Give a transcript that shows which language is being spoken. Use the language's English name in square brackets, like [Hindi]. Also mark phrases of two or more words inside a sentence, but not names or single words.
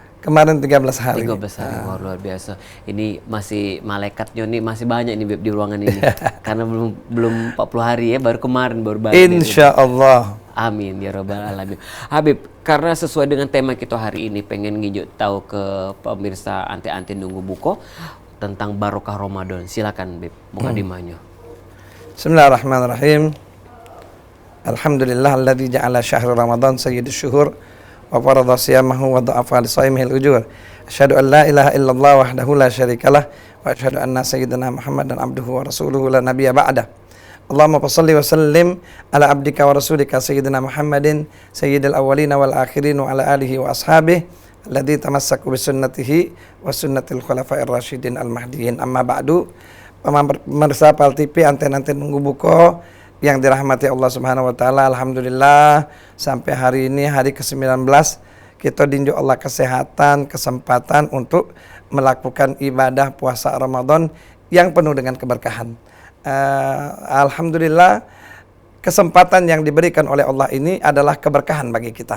[Indonesian] Kemarin 13 hari. 13 hari, wah, luar biasa. Ini masih malaikatnya nih masih banyak nih, Beb, di ruangan ini. Karena belum 40 hari ya, baru kemarin baru balik. [Arabic] إن شاء الله. آمين يا رب العالمين. [Indonesian] Habib, karena sesuai dengan tema kita hari ini, pengen nginjuk tahu ke pemirsa anten-anten Nunggu Buko tentang barokah Ramadan. Silakan, Beb, mukadimahnya. [Arabic] بسم الله الرحمن الرحيم. الحمد لله الذي جعل شهر رمضان سيد الشهور وفرض صيامه وضاعف لصائمه الأجور. أشهد أن لا إله إلا الله وحده لا شريك له وأشهد أن سيدنا محمدا عبده ورسوله لا نبي بعده. اللهم صل وسلم على عبدك ورسولك سيدنا محمد سيد الأولين والآخرين وعلى آله وأصحابه الذين تمسكوا بسنته وسنة الخلفاء الراشدين المهديين أما بعد. [Indonesian] Pemirsa PAL TV anten-anten Nunggu Buko yang dirahmati [Arabic] الله سبحانه وتعالى, [Indonesian] alhamdulillah sampai hari ini hari ke-19 kita dinjuk Allah kesehatan, kesempatan untuk melakukan ibadah puasa Ramadan yang penuh dengan keberkahan. Alhamdulillah kesempatan yang diberikan oleh Allah ini adalah keberkahan bagi kita.